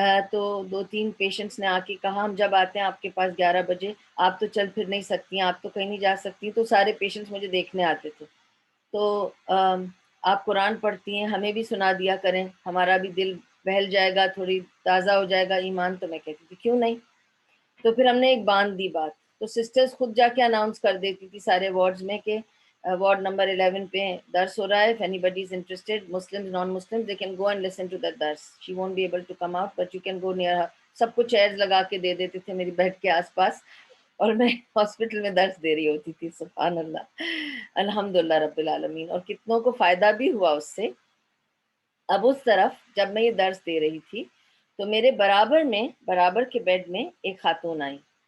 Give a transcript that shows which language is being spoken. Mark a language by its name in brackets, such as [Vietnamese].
[Urdu] تو 2-3 پیشنٹس نے آ کے کہا ہم جب آتے ہیں آپ کے پاس 11 بجے آپ تو چل پھر نہیں سکتی ہیں، آپ تو کہیں نہیں جا سکتی، تو سارے پیشنٹس مجھے دیکھنے آتے تھے. تو آپ قرآن پڑھتی ہیں، ہمیں بھی سنا دیا کریں، ہمارا بھی دل بہل جائے گا، تھوڑی تازہ ہو جائے گا ایمان. تو میں کہتی تھی کیوں نہیں. تو پھر ہم نے ایک باندھ دی بات. تو سسٹرز خود جا کے اناؤنس کر دیتی تھی سارے وارڈز میں کہ وارڈ نمبر 11 پہ درس ہو رہا ہے، [English] if anybody is interested, Muslims, non-Muslims, they can go and listen to that dars. She won't be able to come out, but you can go near her, [Urdu] سب کو چیئرز لگا کے دے دیتے تھے میری بیڈ کے آس پاس، اور میں ہاسپٹل میں درس دے رہی ہوتی تھی. سبحان اللہ، الحمدللہ رب العالمین. اور کتنوں کو فائدہ بھی ہوا اس سے. اب اس طرف جب میں یہ درس دے رہی تھی تو میرے برابر کے بیڈ میں ایک خاتون آئی.